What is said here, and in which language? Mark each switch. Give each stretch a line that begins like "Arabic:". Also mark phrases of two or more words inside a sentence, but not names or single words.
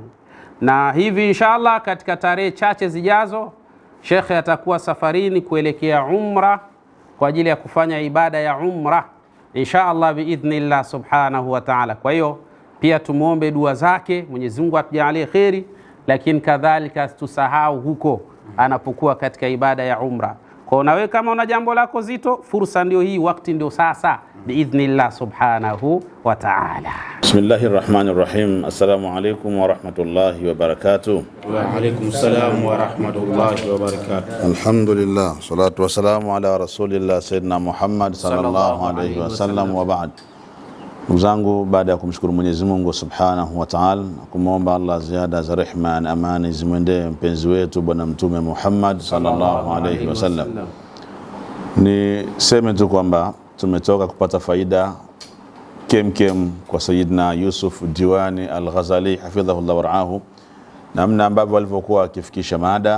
Swahili: Na hivi inshallah katika tarehe chache zijazo Sheikh atakuwa safarini kuelekea umra kwa ajili ya kufanya ibada ya umra
Arabic: إن شاء الله بإذن الله سبحانه وتعالى.
Swahili: Kwa hiyo pia tumuombe dua zake, Mwenyezi Mungu atujalie khairi, lakini kadhalika tusahau huko anapokuwa katika ibada ya umra. Kwa nawe kama una jambo lako zito, fursa ndio hii, wakati ndio sasa
Arabic: بإذن الله سبحانه وتعالى. بسم الله الرحمن الرحيم. السلام عليكم ورحمة الله وبركاته. وعليكم السلام ورحمة الله وبركاته. الحمد لله، والصلاة والسلام على رسول الله سيدنا محمد صلى الله عليه وسلم وبعد.
Swahili: Ndugu zangu, baada ya kumshukuru Mwenyezi Mungu
Arabic: سبحانه وتعالى,
Swahili: kumwomba Allah ziada za rehema na amani zimwendee mpenzi wetu bwana mtume Muhammad
Arabic: صلى الله عليه وسلم,
Swahili: ni sema tu kwamba tumetoka kupata faida kemkem kwa Sayyidina Yusuf Diwani Al-Ghazali
Arabic: حفظه الله ورعاه,
Swahili: namna ambavyo walivyokuwa akifikisha mada.